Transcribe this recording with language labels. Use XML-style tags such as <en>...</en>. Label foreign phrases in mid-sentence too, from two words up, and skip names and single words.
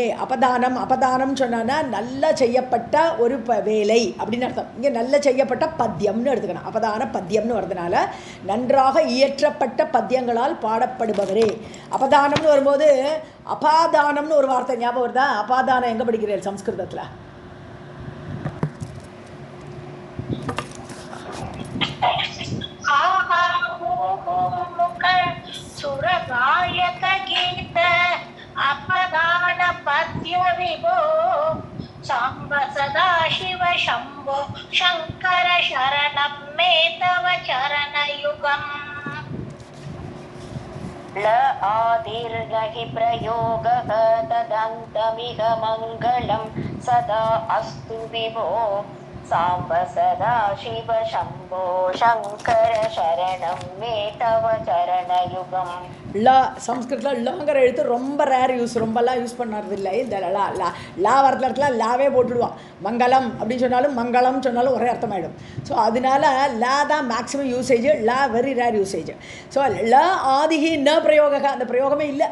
<ta>அபதானம் சொன்னான்னா நல்லா செய்யப்பட்ட ஒரு வேலை அப்படின்னு அர்த்தம். இங்கே நல்ல செய்யப்பட்ட பத்தியம்னு எடுத்துக்கணும். அபதான பத்தியம்னு வரதுனால நன்றாக இயற்றப்பட்ட பத்தியங்களால் பாடப்படுபவரே. அபதானம்னு வரும்போது அபாதானம்னு ஒரு வார்த்தை ஞாபகம் வருதா? அபாதானம் எங்கே படிக்கிறீர்கள் சம்ஸ்கிருதத்தில்?</ta> <sa>सुरगायक गीत अपदान पद्य विभो साम्ब सदा शिव शम्भो शङ्कर शरणं मे तव चरणयुगम्. ल आदिर्नहि प्रयोगः तदन्तमिह मङ्गलं सदा अस्तु विभो साम्ब सदा शिव शम्भो शङ्कर शरणं मे तव चरणयुगम्.</sa> <ta>ல சம்ஸ்கிருதத்தில் லங்கிற எழுத்து ரொம்ப</ta> <en>rare use,</en> <ta>ரொம்பலாம் யூஸ் பண்ணுறது இல்லை. இந்த லா லா லா வரதுல இடத்துல லாவே போட்டுடுவான். மங்களம் அப்படின்னு சொன்னாலும் மங்களம் சொன்னாலும் ஒரே அர்த்தமாயிடும். ஸோ அதனால லா தான்</ta> <en>maximum usage,</en> <ta>லா</ta> <en>very rare usage.</en> <ta>ஸோ</ta> <sa>ल आदिर्हि न प्रयोगः,</sa> <ta>அந்த பிரயோகமே இல்லை.</ta>